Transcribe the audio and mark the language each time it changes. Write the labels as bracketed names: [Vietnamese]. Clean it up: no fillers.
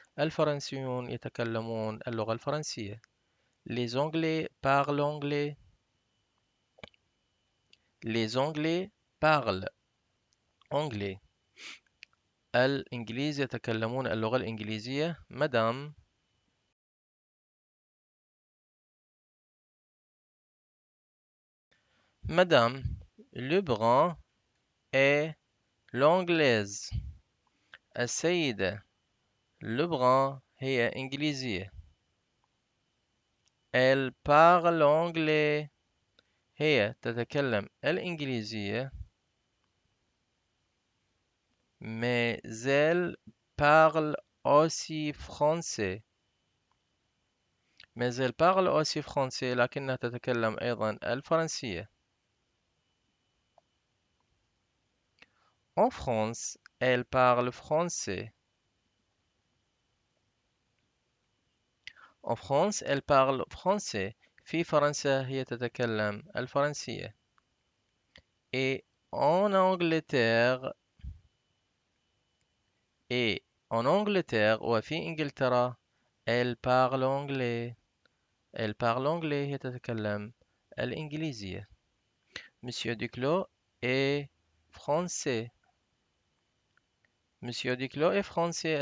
[Arabic] الفرنسيون يتكلمون اللغة الفرنسية. [French] Les Anglais parlent anglais. Les Anglais parlent anglais. [Arabic] الإنجليز يتكلمون اللغة الإنجليزية. [French] Madame, Madame, le brun est l'anglaise. [Arabic] السيدة le brun هي إنجليزية. [French] Elle parle anglais. [Arabic] هي تتكلم الإنجليزية. [French] Mais elle parle aussi français. Mais elle parle aussi français [Arabic] لكنها تتكلم أيضا الفرنسية. [French] En France, elle parle français. En France, elle parle français. [Arabic] في فرنسا هي تتكلم الفرنسية. [French] Et en Angleterre, et en Angleterre [Arabic] وفي إنجلترا [French] elle parle anglais. Elle parle anglais [Arabic] هي تتكلم الإنجليزية. [French] Monsieur Duclos est français. Monsieur Duclos est français.